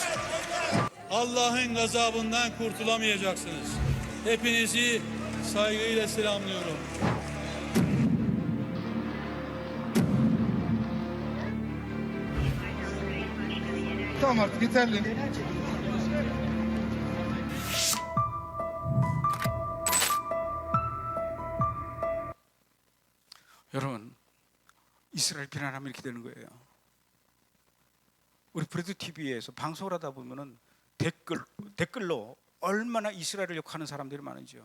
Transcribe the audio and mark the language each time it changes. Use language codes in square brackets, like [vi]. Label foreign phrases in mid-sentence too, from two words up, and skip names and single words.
[tr] Allah'ın gazabından kurtulamayacaksınız. Hepinizi saygıyla selamlıyorum. Tamam artık yeterli. [ko] 여러분, 이스라엘 비난하면 이렇게 되는 거예요. 우리 브레드 TV에서 방송을 하다 보면은 댓글로 얼마나 이스라엘을 욕하는 사람들이 많은지요.